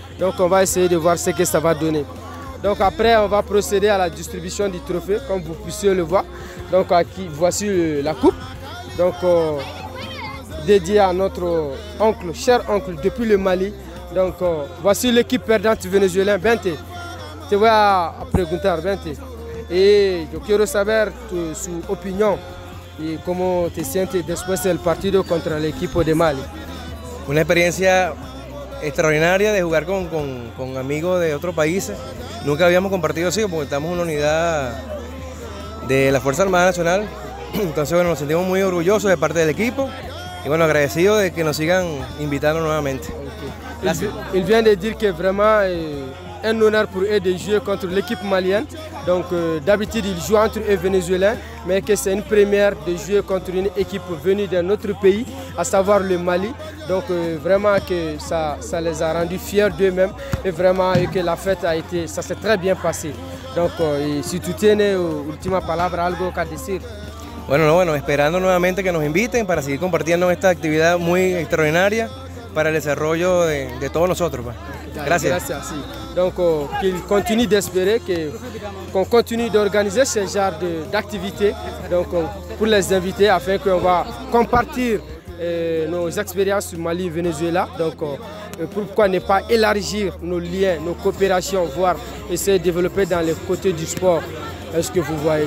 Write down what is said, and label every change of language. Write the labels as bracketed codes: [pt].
[fr] Donc on va essayer de voir ce que ça va donner. Donc après on va procéder à la distribution du trophée, comme vous puissiez le voir. Donc voici la coupe. Donc dédiée à notre oncle, cher oncle depuis le Mali. Donc voici l'équipe perdante vénézuélienne. [es] Bente, te voy a preguntar, Bente. Y yo quiero saber su opinión. ¿Y cómo te sientes después del partido contra el equipo de Mali? Una experiencia extraordinaria de jugar con amigos de otros países. Nunca habíamos compartido así porque estamos en una unidad de la Fuerza Armada Nacional. Entonces bueno, nos sentimos muy orgullosos de parte del equipo y bueno, agradecidos de que nos sigan invitando nuevamente. Okay. [fr] Il vient de dire que vraiment un honneur pour eux de jouer contre l'équipe malienne. Donc d'habitude ils jouent entre eux vénézuéliens, mais que c'est une première de jouer contre une équipe venue d'un autre pays, à savoir le Mali. Donc vraiment que ça les a rendus fiers d'eux-mêmes et vraiment que la fête ça s'est très bien passé. [es] Donc si tú tienes última palabra, algo que decir. Bueno, esperando nuevamente que nos inviten para seguir compartiendo esta actividad muy extraordinaria para el desarrollo de todos nosotros. Gracias. Gracias. [fr] Donc qu'ils continuent d'espérer qu'on continue d'organiser ce genre d'activités pour les invités afin qu'on va compartir nos expériences sur Mali et Venezuela. Donc pourquoi ne pas élargir nos liens, nos coopérations, voire essayer de développer dans les côtés du sport. Est-ce que vous voyez?